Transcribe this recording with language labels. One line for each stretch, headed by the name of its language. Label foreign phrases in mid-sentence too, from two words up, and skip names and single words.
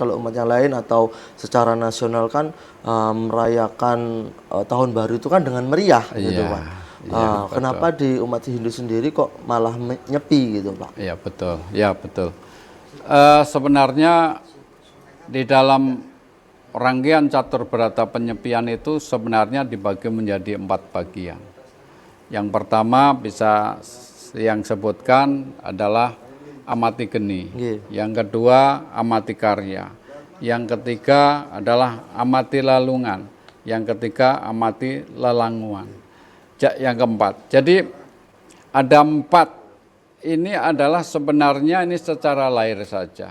Indonesian: Kalau umat yang lain atau secara nasional kan merayakan tahun baru itu kan dengan meriah gitu, Iya, Pak. iya, betul. Kenapa di umat Hindu sendiri kok malah nyepi gitu, Pak? Iya, betul. Ya, betul. Sebenarnya di dalam rangkaian catur berata penyepian itu sebenarnya dibagi menjadi 4 bagian. Yang pertama bisa yang sebutkan adalah amati geni. Nggih. Yang kedua amati karya. Yang ketiga adalah amati lalungan. Yang ketiga amati lelanguan. Yang keempat. Jadi ada 4. Ini adalah sebenarnya ini secara lahir saja.